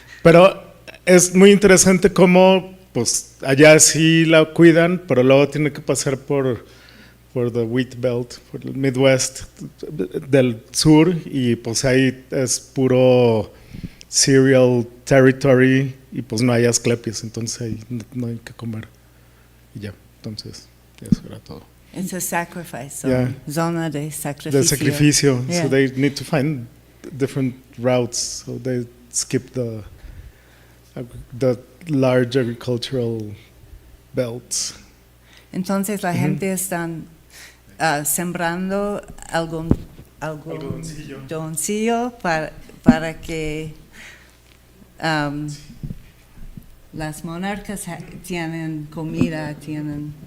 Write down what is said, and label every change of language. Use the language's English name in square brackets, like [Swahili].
[Spanish] Pero es muy interesante cómo pues allá sí la cuidan, pero luego tiene que pasar por the wheat belt, por el Midwest del sur, y pues ahí es puro cereal territory y pues no hay asclepias, entonces ahí no hay que comer y ya, entonces eso era todo. [English] It's a sacrifice, Yeah. [Spanish] zona de sacrificio. De sacrificio, [English] Yeah. so they need to find different routes, so they skip the large agricultural belts. [Spanish] Entonces la gente está sembrando algodoncillo para que las monarcas tienen comida, tienen